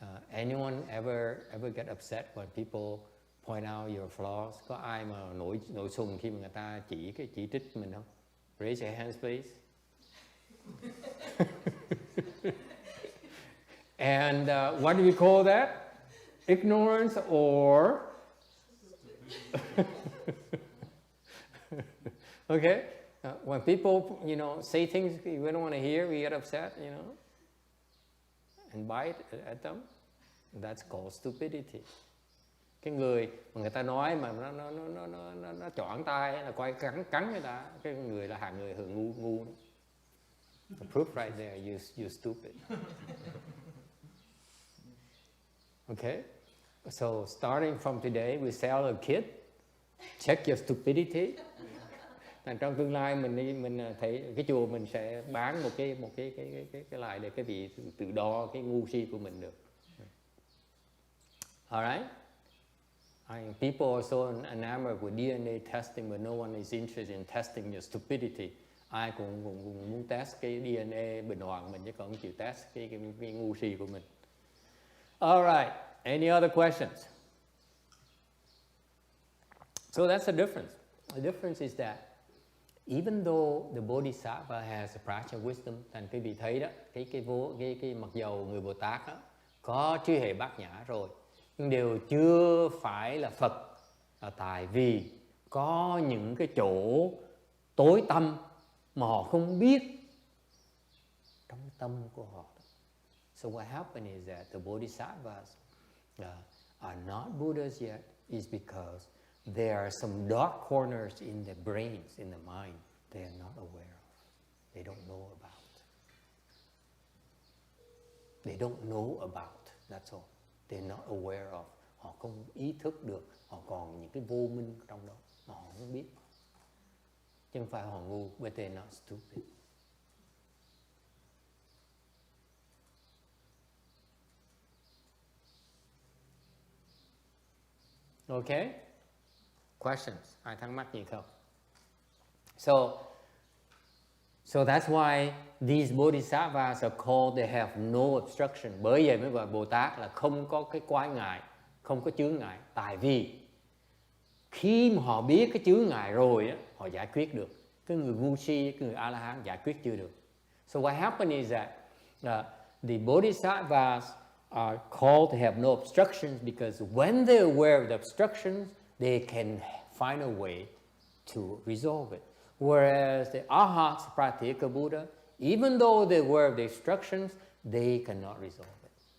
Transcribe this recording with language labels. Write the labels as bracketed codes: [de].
[en] Anyone ever get upset when people point out your flaws? [vi] Có ai mà nổi sùng khi mà người ta chỉ trích mình không? [en] Raise your hands, please. And what do we call that? Ignorance or? Okay, when people say things we don't want to hear, we get upset, and bite at them. That's called stupidity. [vi] Cái người mà người ta nói mà nó choảng tai là quay cắn người ta, cái người là hạng người ngu đó. [en] The proof right there, you stupid. Okay, so starting from today, we tell a kid, check your stupidity. [vi] Trong tương lai mình thấy cái chùa mình sẽ bán một cái lại để cái vị tự đo cái ngu si của mình được. [en] Alright? People are so enamored with DNA testing, but no one is interested in testing your stupidity. [vi] Ai cũng muốn test cái DNA bình hoàng mình chứ còn không chịu test cái ngu si của mình. [en] Alright, any other questions? So that's the difference. The difference is that even though the Bodhisattva has a practice of wisdom, [vi] thành quý vị thấy đó, cái mặc dầu người Bồ Tát đó, có trí huệ bát nhã rồi, nhưng đều chưa phải là Phật, là tại vì có những cái chỗ tối tăm mà họ không biết trong tâm của họ. [en] So what happened is that the Bodhisattvas are not Buddhas yet is because there are some dark corners in the brains, in the mind, they are not aware of. They don't know about. They don't know about. That's all. They're not aware of. [vi] Họ không ý thức được. Họ còn những cái vô minh trong đó mà họ không biết. Chứ không phải họ ngu, [en] but they're not stupid. Okay? Questions? [vi] Ai thắc mắc gì không? [en] So that's why these bodhisattvas are called, they have no obstruction. [vi] Bởi vậy mới gọi Bồ Tát là không có cái quái ngại, không có chướng ngại. Tại vì khi mà họ biết cái chướng ngại rồi á, họ giải quyết được. Cái người ngu si, cái người A-la-hán giải quyết chưa được. [en] So what happened is that the bodhisattvas are called to have no obstructions because when they're aware of the obstructions, they can find a way to resolve it. Whereas the Arhats, Pratyeka Buddha, even though they're aware of the obstructions, they cannot resolve it.